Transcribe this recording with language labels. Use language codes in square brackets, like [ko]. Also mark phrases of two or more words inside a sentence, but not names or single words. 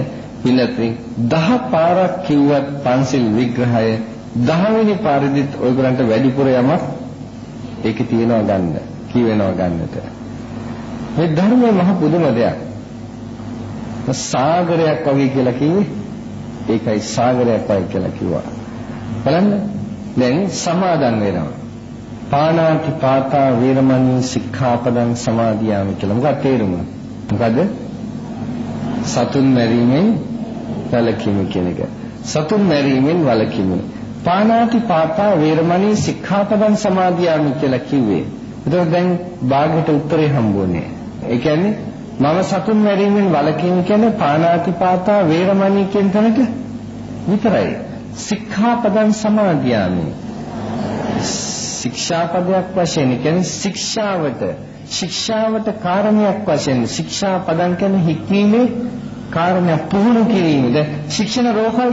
[si] පිළිතුරින් 10 පාරක් කිව්වත් පන්සිල් විග්‍රහය 10 වෙනි පාරෙදිත් ඔයගොල්ලන්ට වැඩිපුර යමක් ඒකේ තියෙනවා ගන්න. කියවෙනවා ගන්නට. මේ ධර්මයේ මහ පුදුම දෙයක්. සාගරයක් වගේ කියලා කිව්වේ ඒකයි සාගරයක් වගේ කියලා කිව්වා. බලන්න දැන් සමාදන් වෙනවා. [pi] පාණාති පාතා වේරමණී සික්ඛාපදං සමාදියාමි කියලා. [si] මොකක්ද තේරුම? මොකද? සතුන් මැරීමෙන් වළකීම කියන එක. සතුන් මැරීමෙන් වළකීම. [pi] පාණාති පාතා වේරමණී සික්ඛාපදං සමාදියාමි [si] කියලා කිව්වේ. ඒතකොට දැන් භාගයට උත්තරේ හම්බුනේ. ඒ කියන්නේ මම සතුන් මැරීමෙන් වළකීම කියන්නේ [pi] පාණාති පාතා වේරමණී [si] කියන තැනට විතරයි. [pi] සික්ඛාපදං සමාදියාමි. [si] ශික්ෂාපදයක් වශයෙන් කියන්නේ ශික්ෂාවට කාරණයක් වශයෙන් ශික්ෂා පදං කියන්නේ හික්මීමේ කාරණයක් පුහුණු කිරීමද ශික්ෂණ රෝහල්